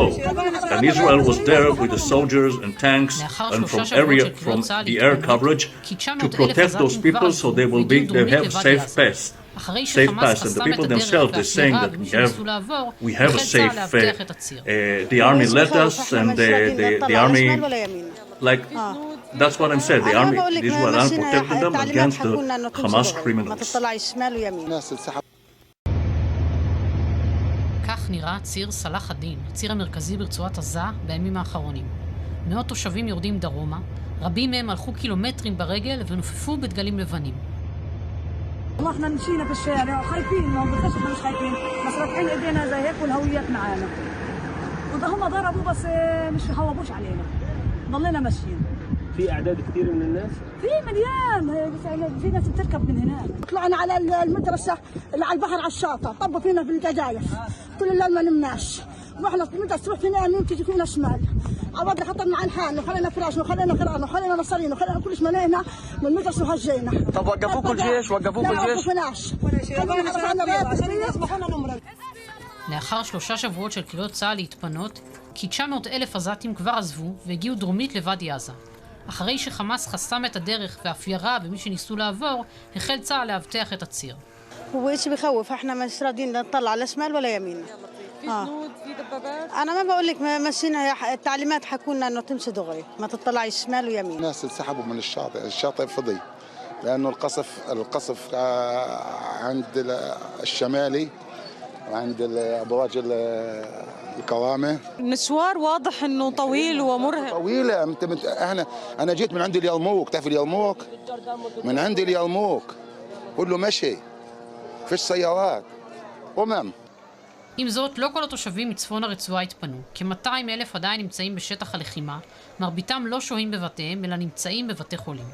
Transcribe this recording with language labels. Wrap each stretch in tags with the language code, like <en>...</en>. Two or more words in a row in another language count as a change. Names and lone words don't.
<en>And Israel was there with the soldiers and tanks and from the air coverage to protect those people, so they have safe pass. And the people themselves, they're saying that we have a safe. The army let us, and the army, like that's what I'm saying. The army, Israel army protected them against the Hamas criminals.</en> <he>כך נראה ציר סלאח א-דין, הציר המרכזי ברצועת עזה בימים האחרונים. מאות תושבים יורדים דרומה, רבים מהם הלכו קילומטרים ברגל ונופפו בדגלים לבנים.</he> <ar>والله احنا مشينا في الشارع خايفين، ما بنخش احنا مش خايفين، بس رافعين ايدينا زي هيك والهويات معانا. وده هم ضربوا بس مش هوبوش علينا. ضلينا ماشيين. في اعداد كثير من الناس؟ في مليان، في ناس بتركب من هنا. طلعنا على المدرسة اللي على البحر على الشاطئ، طبوا فينا في الجزائر. طول الليل ما نمناش. واحنا المدرسة تروح فينا يمين تيجي فينا شمال. عوضنا خطرنا عن حالنا وخلينا فراش وخلينا قرآن وخلينا نصرين وخلينا كل شيء ملينا من المدرسة وهجينا. طب وقفوكوا الجيش؟ وقفوكوا الجيش؟</ar> <he>לאחר 3 שבועות של קריאות צה"ל להתפנות, כ-900,000 עזתים כבר עזבו והגיעו דרומית לוואדי עזה. אחרי שחמאס חסם את הדרך ואף ירה במי שניסו לעבור, החל צה"ל לאבטח את הציר.</he> <ar>هو ايش بخوف؟ احنا مش راضيين نطلع لا شمال ولا يمين. في جنود، في دبابات. انا ما بقول لك مشينا التعليمات حكوا لنا انه تمشي دغري، ما تطلعي شمال ويمين. الناس انسحبوا من الشاطئ فضي، لانه القصف عند الشمالي وعند ابراج الكرامه. المشوار واضح انه طويل ومرهق. طويله. انا جيت من عند اليرموك، تعرف اليرموك؟ من عند اليرموك كله مشي، فيش سيارات.</ar> <he>עם זאת, לא כל התושבים מצפון הרצועה התפנו. כ-200,000 עדיין נמצאים בשטח הלחימה, מרביתם לא שוהים בבתיהם, אלא נמצאים בבתי חולים.</he>